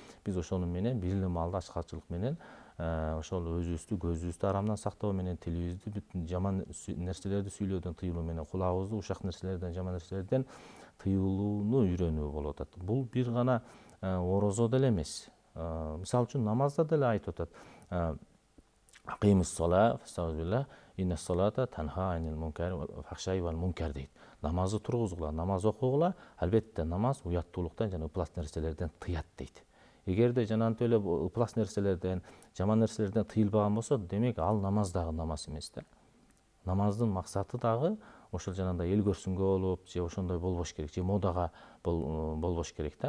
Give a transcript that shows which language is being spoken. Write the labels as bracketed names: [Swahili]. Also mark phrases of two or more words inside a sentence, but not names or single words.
[Kyrgyz] Биз ошону менен бир эле маалда ачкачылык менен ошол өзүбүздү, көзүбүздү арамдан сактоо менен, тилибизди бүтүн жаман нерселерди сүйлөөдөн тыюулуу менен, кулагыбызды ушак нерселерден, жаман нерселерден тыюулууну үйрөнүү болуп атат. Бул бир гана орозо деле эмес. Мисалы үчүн намазда деле айтып атат. [Arabic] أقيموا الصلاة، فاستغفر الله، إن الصلاة تنهى عن المنكر والفحشاء والمنكر дейт. [Kyrgyz] Намазды тургузгула, намаз окугула, албетте намаз уяттуулуктан жана ыплас нерселерден тыят дейт. Эгерде жанагынтип эле ыплас нерселерден, жаман нерселерден тыйылбаган болсо, демек ал намаз дагы намаз эмес да. Намаздын максаты дагы ошол жанагындай эл көрсүнгө болуп, же ошондой болбош керек, же модага болбош керек да.